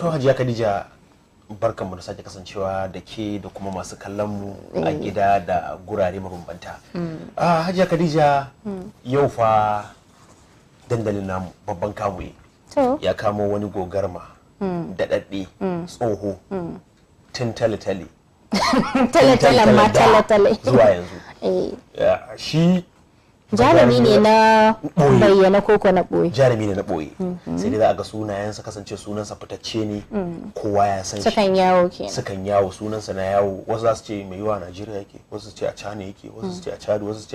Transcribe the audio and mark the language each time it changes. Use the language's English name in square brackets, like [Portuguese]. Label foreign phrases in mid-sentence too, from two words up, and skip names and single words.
[Hausa] To Hajiya Khadija, barkanmu da sake kasancewa da ke da kuma masu kallon mu a gida da gurare mabambanta. Hajiya Khadija, yau fa dandalin namu babban kamuyi To, ya kamo wani gogarma daɗaɗɗe tsoho tun tale-tale tale-talen ma tale-tale. zuwa yanzu. Eh, Shi jarumi ne na bayyana koko na ɓoye. jarumi ne na ɓoye, sai dai za a ga sunayensa kasance sunansa fitacce ne, kowa ya san shi, Sukan yawo kenan. sukan yawo, sunansa na yawo. Wasu za su ce mai yiwa a Najeriya yake, wasu su ce a China yake, wasu su ce a Chad, wasu su ce a